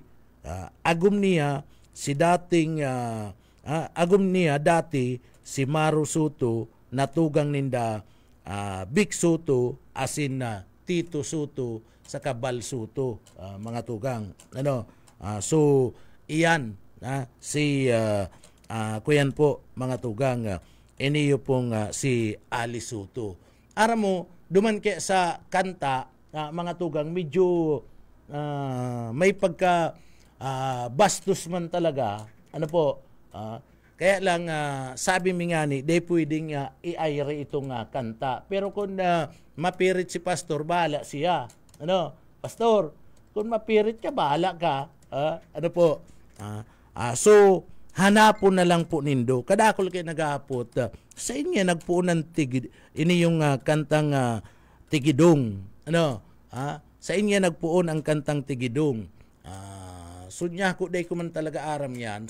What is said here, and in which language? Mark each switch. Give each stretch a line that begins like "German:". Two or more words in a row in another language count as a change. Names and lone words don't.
Bikol: Agum niya dati si Maru Soto na tugang ninda Big Soto asin Tito Soto sa Kabal Soto mga tugang. So iyan si kuyan po mga tugang, iniyo pong si Ali Soto. Aram mo, duman kaya sa kanta, mga tugang, medyo may pagka bastos man talaga.
Filipino: Kaya lang sabi mi nga ni, di pwedeng i-aire itong kanta.
Bikol: Pero kung mapirit si Pastor, bahala siya. Pastor, kung mapirit ka, bahala ka. So, hanapon na lang po nindo. Kadakol kayo nag-aapot. Sa inyo, nagpuunan ini yung kantang Tigidong. Sa inyo, nagpuon ang kantang Tigidong. So, niya ko, day ko man talaga aram yan.